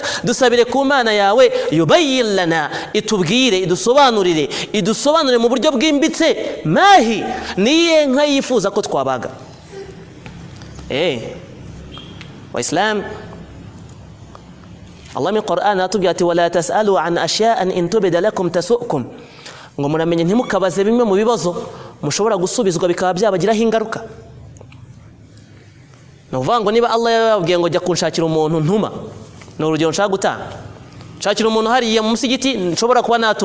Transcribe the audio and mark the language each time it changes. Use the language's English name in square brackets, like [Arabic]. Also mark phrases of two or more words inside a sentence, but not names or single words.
[Kinyarwanda] Dusabire ku Mana yawe [Arabic] يبين لنا, [Kinyarwanda] itubwire, idusobanurire mu buryo bwimbitse mahi niye nka yifuza ko twabaga. Wa Islam Allah mu Qur'an atubwira ati [Arabic] ولا تسألوا عن أشياء إن تبد لكم تسؤكم. [Kinyarwanda] Ngo muramenye ntimukabaze bimwe mu bibazo mushobora gusubizwa bikaba byabagiraho ingaruka. Nuvuga ngo niba Allah yababwiye ngo jya kunshakira umuntu ntuma, ni urugero nshaka gutanga. Nshakira umuntu hariya mu musigiti nshobora kuba natuma.